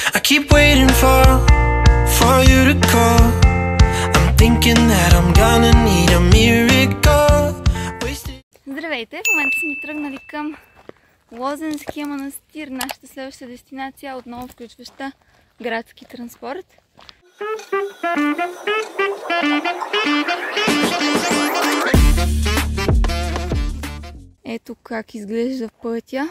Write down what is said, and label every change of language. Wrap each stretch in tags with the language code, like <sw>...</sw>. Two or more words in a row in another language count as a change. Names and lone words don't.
<en>keep waiting for you to call. I'm thinking that I'm gonna need a miracle.</en> <bg>Здравейте! В момента сме тръгнали към Лозенския манастир, нашата следваща дестинация, отново включваща градски транспорт. Ето как изглежда пътя.</bg>